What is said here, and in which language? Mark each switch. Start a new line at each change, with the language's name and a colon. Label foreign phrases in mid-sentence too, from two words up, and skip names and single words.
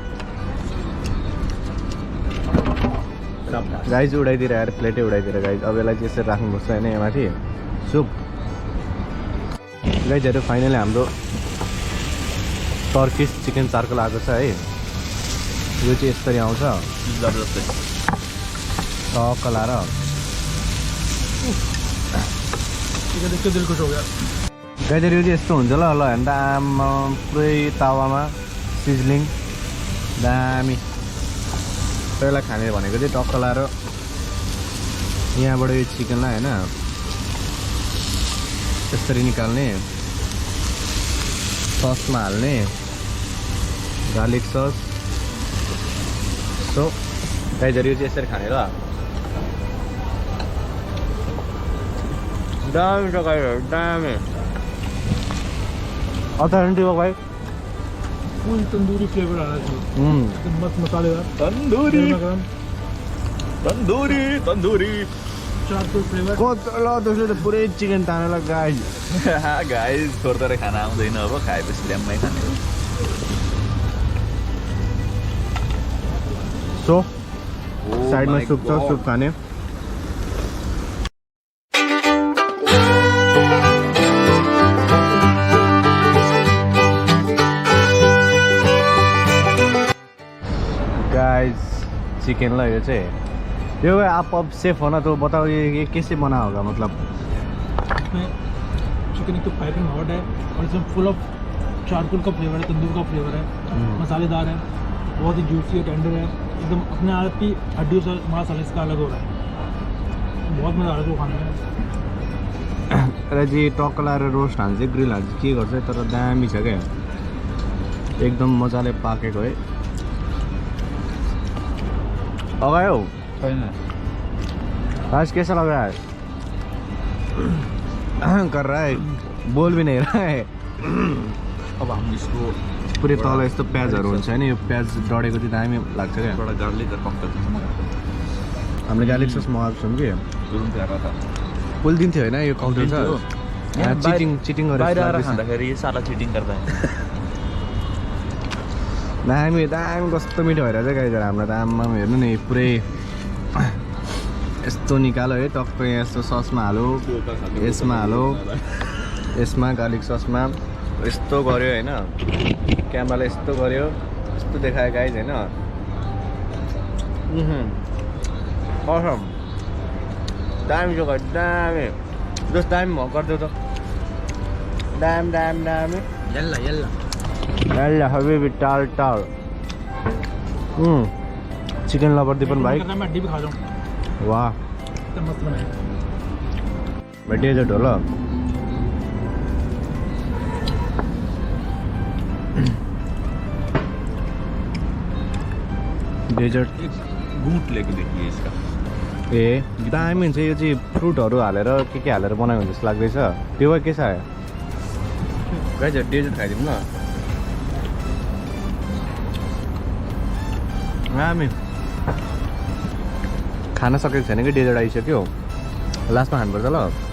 Nepali: गाइज उडाइदिएर आएर प्लेटै उडाइदिएर गाइज अब यसलाई चाहिँ यसरी राख्नुपर्छ होइन यहाँ माथि सुप गाइजहरू फाइनली हाम्रो
English: Turkish chicken charcoal
Nepali: आएको छ है यो चाहिँ यसरी आउँछ जबरजस्तै टक्क लाएर
Hindi: देख के दिल खुश हो गया
Nepali: गाइजहरू यो चाहिँ यस्तो हुन्छ ल हेर्नु त आमा पुरै तावामा सिजलिङ दामी त्यसलाई खाने भनेको चाहिँ टक्क लाएर यहाँबाट यो चिकनलाई होइन यसरी निकाल्ने ससमा हाल्ने
English: garlic sauce
Nepali: सो गाइजहरू यो चाहिँ यसरी खाने ल दामी छ गाइजहरू दामी अल्टरनेटिभ हो भाइ
Hindi: फुल तंदूरी फ्लेवर आ रहा है एकदम मस्त मसालेदार तंदूरी गरम तंदूरी
English: charcoal flavor
Nepali: ल त्यसले त पुरै चिकन तानेर गाइज गाइस थोरै खाना आउँदैन अब खाएपछि ल्याम्मै खाने हो सो साइडमा सुप छ सुप खाने गाइस चिकन ल यो चाहिँ यो
Hindi: आप अब सेफ होना तो बताओ ये कैसे बना होगा मतलब इसमें चिकन एक तो
English: piping hot
Hindi: है और इसमें
English: full of charcoal
Hindi: का फ्लेवर है तंदूर का फ्लेवर है मसालेदार है बहुत ही जूसी है टेंडर है एकदम अपने आप की हड्डियों से मसाला इसका अलग हो रहा है बहुत मज़ा आ रहा है इसको खाने में
Nepali: र चाहिँ टक्क लाएर रोस्ट हान्छ ग्रिल हान्छ के गर्छ तर दामी छ क्या एकदम मजाले पाकेको है अगायो
Hindi: आज कैसा लग रहा है कर रहा है बोल भी नहीं रहा है अब हम इसको
Nepali: पुरै तल यस्तो प्याजहरू हुन्छ होइन यो प्याज डढेको चाहिँ दामी लाग्छ क्या
Hindi: थोड़ा गार्लिक और कॉकटेल
Nepali: हामीले
English: garlic sauce
Nepali: मगाएको छौँ कि तुरन्त आएर त फुल दिन थियो होइन यो काउन्टर छ चिटिङ बाहिर आएर गरेर खाँदाखेरि साला चिटिङ गर्दा दामी दामी कस्तो मिठो भइरहेछ गाइजहरू हाम्रो त आम्मा हेर्नु नि पुरै यस्तो निकालो है टक्क यहाँ यस्तो ससमा हालो यसमा हालो यसमा गार्लिक ससमा यस्तो गऱ्यो होइन क्यामेराले यस्तो गऱ्यो यस्तो देखायो गाइज होइन Awesome. दामी जो दामी जस दामी म गर्दै त दामी
Arabic: يلا حبيبي
Nepali: टाल
English: chicken lover
Nepali: दीपन भाई
Hindi: मैं हड्डी भी खा जाऊं वाह कितना मस्त बनाया
Nepali: डेजर्ट होला डेजर्ट
Hindi: गुट लेके देखिए इसका
Nepali: ए दामी हुन्छ यो चाहिँ फ्रुटहरू हालेर के हालेर बनायो भने जस्तो लाग्दैछ त्यो भए के छ आयो गाइज डेजर्ट खाइदिउँ न दामी खान सकेको छैन कि डेजर्ट आइसक्यो लास्टमा खानुपर्छ ल